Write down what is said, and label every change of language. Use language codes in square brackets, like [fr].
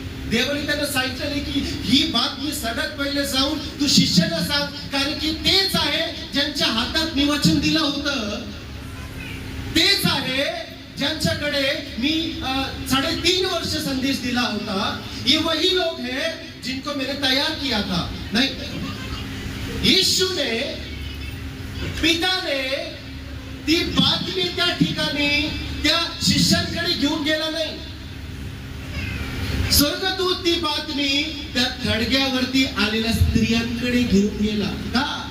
[mr] देवाने त्यांना सांगितलं की ही बातमी सगळ्यात पहिले जाऊन तू शिष्याला सांग, कारण की तेच आहे ज्यांच्या हातात मी वचन दिलं होतं. तेच आहे ज्यांच्याकडे मी 3.5 वर्ष संदेश दिला होता. [hi] ये वही लोग हैं जिनको मैंने तैयार किया था. नहीं, यीशु ने, पिता ने [mr] ती बातमी त्या ठिकाणी त्या शिष्यांकडे घेऊन गेला नाही. स्वर्गदूत ती बातमी त्या खडग्यावरती आलेल्या स्त्रियांकडे घेऊन गेला. का?